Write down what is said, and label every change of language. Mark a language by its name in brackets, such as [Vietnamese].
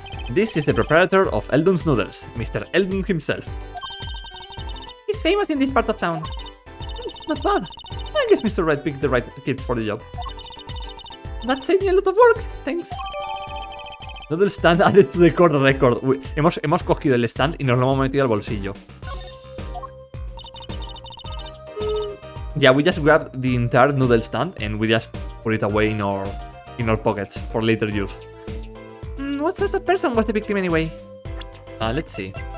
[English] This is the proprietor of Eldon's Noodles, Mr. Eldon himself. He's famous in this part of town. Not bad. I guess Mr. Red picked the right kids for the job. That saved me a lot of work, thanks. Noodle stand added to the court record. [Spanish] Uy, hemos cogido el stand y nos lo hemos metido al bolsillo. [English] Yeah, we just grabbed the entire noodle stand and we just put it away in our pockets for later use. What sort of person was the victim anyway? Let's see.